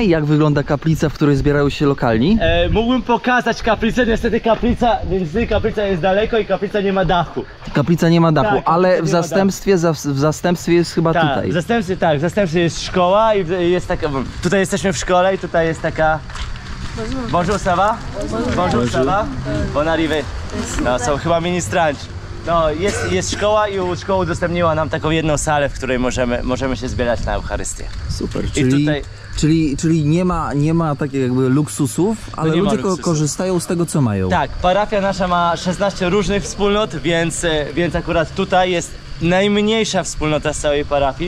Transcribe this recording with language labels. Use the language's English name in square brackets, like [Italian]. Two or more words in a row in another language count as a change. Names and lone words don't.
[Polish] Jak wygląda kaplica, w której zbierają się lokalni? Mógłbym pokazać kaplicę, niestety kaplica jest daleko i kaplica nie ma dachu. Kaplica nie ma dachu, Tak, ale kaplica w nie ma zastępstwie jest chyba Tak, tutaj. w zastępstwie jest szkoła i jest taka, tutaj jesteśmy w szkole i tutaj jest taka... [French] Bonjour, ça va? Bonjour, ça va? Bon arrivé. [Polish] No, są chyba ministranci. No, jest szkoła i szkoła udostępniła nam taką jedną salę, w której możemy się zbierać na Eucharystię. Super, tutaj- czyli nie ma takich jakby luksusów, ale nie ma ludzie luksusów. korzystają z tego, co mają. Tak, parafia nasza ma 16 różnych wspólnot, więc akurat tutaj jest najmniejsza wspólnota z całej parafii.